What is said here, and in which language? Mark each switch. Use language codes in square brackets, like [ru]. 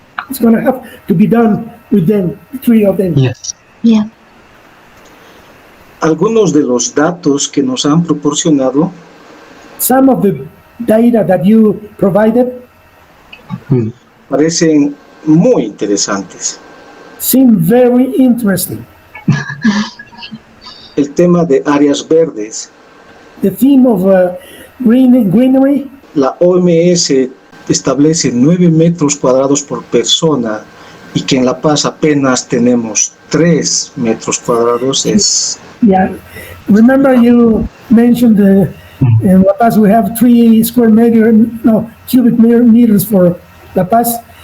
[en] It's going to have to be done with them, the three of them. Yes. Yeah. [es] Algunos de los datos que nos han proporcionado [en] Some of the data that you provided [es] parecen muy interesantes. [en] seem very interesting. [es] El tema de áreas verdes. [en] The theme of greenery, [es] La OMS establece 9 metros cuadrados por persona y que en La Paz apenas tenemos 3 metros cuadrados. [en] yeah. Remember you mentioned in La Paz we have 3 cubic meters for La Paz.